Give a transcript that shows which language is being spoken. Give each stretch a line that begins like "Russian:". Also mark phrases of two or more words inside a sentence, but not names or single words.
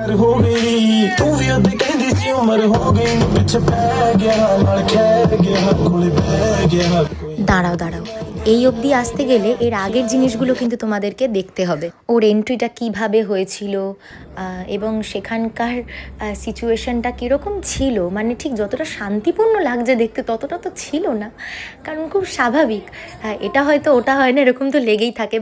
Punjabi: ਉਮਰ ਹੋ ਗਈ ਤੂੰ ਵੀ ਉਹਦੇ ਕਹਿੰਦੀ ਸੀ ਉਮਰ ਹੋ ਗਈ ਪਿੱਛੇ ਪੈ ਗਿਆ ਨਾਲ ਖੈ ਗਿਆ ਕੋਲੇ ਬਹਿ ਗਿਆ
Bangla: দাঁড়াও দাঁড়াও, এই অবধি আসতে গেলে এর আগের জিনিসগুলো কিন্তু তোমাদেরকে দেখতে হবে। ওর এন্ট্রিটা কিভাবে হয়েছিল এবং সেখানকার সিচুয়েশনটা কীরকম ছিল, মানে ঠিক যতটা শান্তিপূর্ণ লাগছে দেখতে ততটা তো ছিল না, কারণ খুব স্বাভাবিক এটা হয়তো ওটা হয় না এরকম তো লেগেই থাকে।